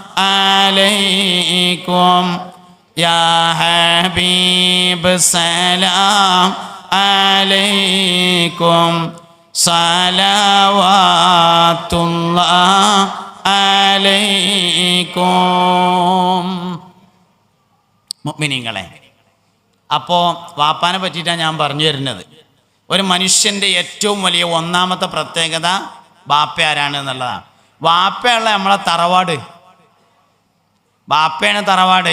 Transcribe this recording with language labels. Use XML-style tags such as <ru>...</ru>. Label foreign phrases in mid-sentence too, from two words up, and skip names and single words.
<ar>عليكم يا حبيب سلام عليكم صلوات الله عليكم.</ar> <ml>മുഅ്മിനീങ്ങളെ, അപ്പോൾ വാപ്പാനെ പറ്റിയിട്ടാണ് ഞാൻ പറഞ്ഞു തരുന്നത്. ഒരു മനുഷ്യൻ്റെ ഏറ്റവും വലിയ ഒന്നാമത്തെ പ്രത്യേകത വാപ്പ ആരാണ് എന്നുള്ളതാണ്. വാപ്പയുള്ള നമ്മളെ തറവാട്, വാപ്പയാണ് തറവാട്.</ml>